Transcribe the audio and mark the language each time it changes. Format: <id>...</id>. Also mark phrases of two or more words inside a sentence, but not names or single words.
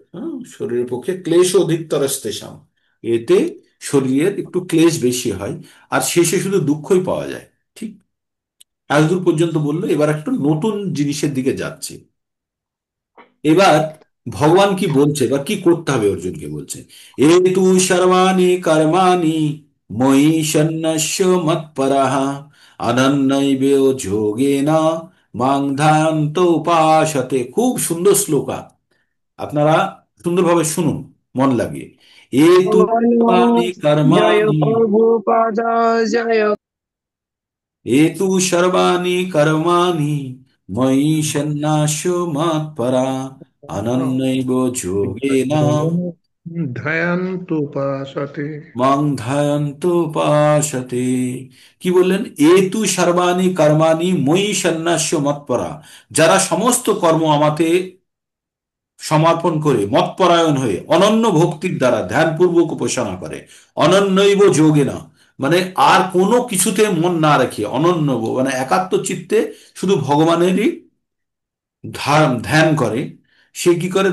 <bn>হ্যাঁ, শরীরের পক্ষে</bn> <sa>ক্লেশ অধিকতরস্তেষাম,</sa> <bn>এতে শরীরের একটু ক্লেশ বেশি হয়, আর শেষে শুধু দুঃখই পাওয়া যায়। ঠিক। এতদূর পর্যন্ত বললো। এবার একটু নতুন জিনিসের দিকে যাচ্ছে। এবার ভগবান কি বলছে বা কি করতে হবে অর্জুনকে বলছে,</bn> <sa>এ তু সর্বাণি কর্মাণি ময়ি সন্ন্যস্য মৎপরঃ অনন্যৈব যোগেন মাং ধ্যায়ন্ত উপাসতে।</sa> <bn>খুব সুন্দর শ্লোকা, আপনারা সুন্দরভাবে শুনুন মন লাগিয়ে।</bn> <sa>এ তু</sa> <bn>বলো,</bn> <sa>সর্বাণি</sa> <bn>জয়</bn> <sa>কর্মাণি,</sa> <bn>প্রভুপাদ, জয়।</bn> <sa>এ তু সর্বাণি কর্মাণি ময়ি সন্ন্যাস্য মৎপরা অনন্যৈব যোগেন ধ্যায়ন্তু উপাসতে। মাং ধ্যায়ন্ত উপাসতে।</sa> <bn>কি বললেন?</bn> <sa>এ তু সর্বাণি কর্মাণি ময়ি সন্ন্যাস্য মৎপরা,</sa> <bn>যারা সমস্ত কর্ম আমাতে সমর্পণ করে মতপরায়ণ হয়ে অনন্য ভক্তির দ্বারা ধ্যানপূর্বক উপাসনা করে,</bn> <sa>অনন্যৈব যোগেনা</sa> <bn>মানে আর কোনো কিছুতে মন না রেখে, অনন্য মানে একাত্ম চিত্তে শুধু ভগবানেরই ধ্যান করে, সে কি করে?</bn>